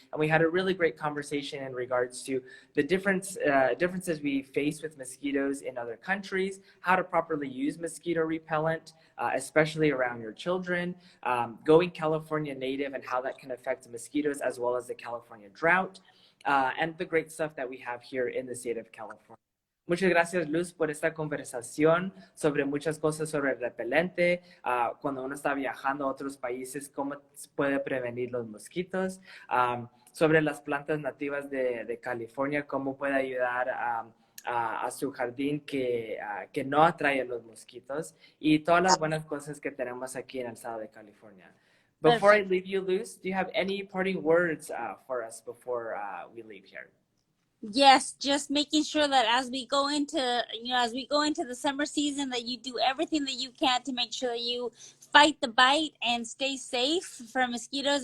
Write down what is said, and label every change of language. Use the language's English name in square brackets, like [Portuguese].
[English] And we had a really great conversation in regards to the differences we face with mosquitoes in other countries, how to properly use mosquito repellent, especially around your children, going California native and how that can affect mosquitoes, as well as the California drought, and the great stuff that we have here in the state of California. [Spanish] Muchas gracias, Luz, por esta conversación sobre muchas cosas sobre el repelente, cuando uno está viajando a otros países, cómo puede prevenir los mosquitos, sobre las plantas nativas de California, cómo puede ayudar a su jardín que no atrae los mosquitos, y todas las buenas cosas que tenemos aquí en el estado de California. [English] Before I leave you, Luz, do you have any parting words for us before we leave here? Yes, just making sure that as we go into the summer season, that you do everything that you can to make sure that you fight the bite and stay safe from mosquitoes.